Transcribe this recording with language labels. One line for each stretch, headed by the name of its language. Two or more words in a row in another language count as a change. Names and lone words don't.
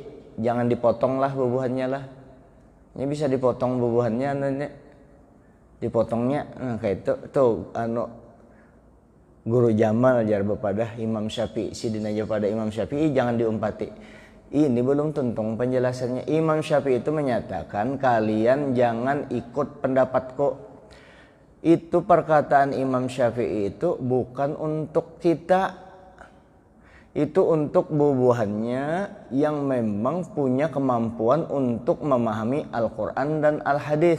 Banjar: Jangan dipotong lah bubuhannya lah. Ini bisa dipotong bubuhannya, dipotongnya. Nah kayak itu tuh Guru Jamal jar bepada Imam Syafi'i, sidin aja pada Imam Syafi'i jangan diumpati. Ini belum tuntung penjelasannya.
Indonesian: Imam Syafi'i itu menyatakan kalian jangan ikut pendapatku. Itu perkataan Imam Syafi'i itu bukan untuk kita. Itu untuk bubuhannya yang memang punya kemampuan untuk memahami Al-Quran dan Al-Hadis.